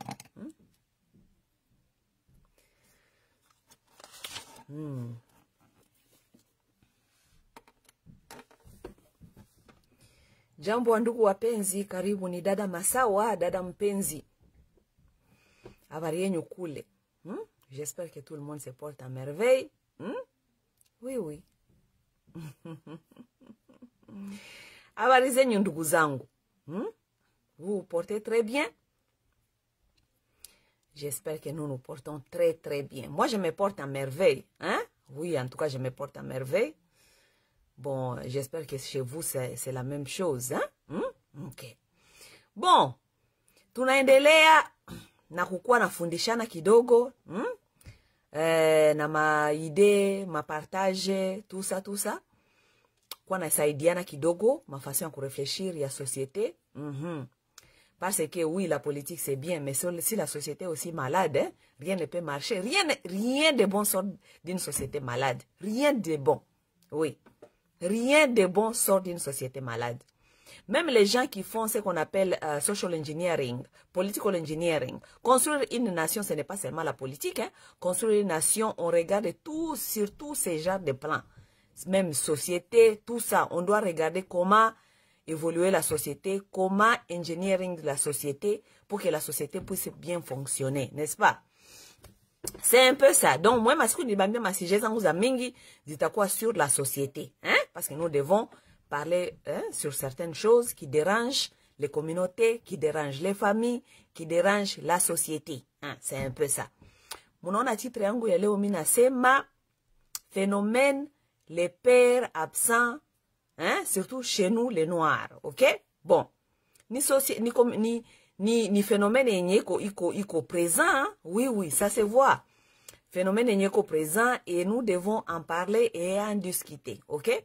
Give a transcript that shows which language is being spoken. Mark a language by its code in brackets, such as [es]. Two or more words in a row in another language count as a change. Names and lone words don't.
[sw] Jambo wa ndugu wapenzi, karibu. Ni dada Masawa, dada mpenzi. Habari yenu kule? [fr] J'espère que tout le monde se porte à merveille. Oui, oui. [sw] Habari zenyu ndugu zangu? [fr] Vous vous portez très bien? J'espère que nous nous portons très très bien. Moi, je me porte à merveille. Oui, en tout cas, je me porte à merveille. Bon, j'espère que chez vous, c'est la même chose. Ok. Bon, [sw] tunaendelea na kukua nafundishana kidogo. Na maide, mapartage, [fr] tout ça. [sw] Kwa nasaidiana kidogo, [fr] ma façon de réfléchir ya société. Parce que oui, la politique c'est bien, mais si la société est aussi malade, rien ne peut marcher. Rien de bon sort d'une société malade. Rien de bon. Oui. Rien de bon sort d'une société malade. Même les gens qui font ce qu'on appelle [en] social engineering, political engineering. [fr] Construire une nation, ce n'est pas seulement la politique. Construire une nation, on regarde tout, sur tous ces genres de plans. Même société, tout ça. On doit regarder comment évoluer la société, comment engineering la société pour que la société puisse bien fonctionner, n'est-ce pas? C'est un peu ça. Donc, moi, je suis sur la société. Parce que nous devons parler sur certaines choses qui dérangent les communautés, qui dérangent les familles, qui dérangent la société. C'est un peu ça. Mon titre [sw] yangu ya leo mina sema [fr] phénomène les pères absents, surtout chez nous les noirs, ok? Bon, ni phénomène iko présent, oui, ça se voit. Phénomène iko présent et nous devons en parler et en discuter, ok?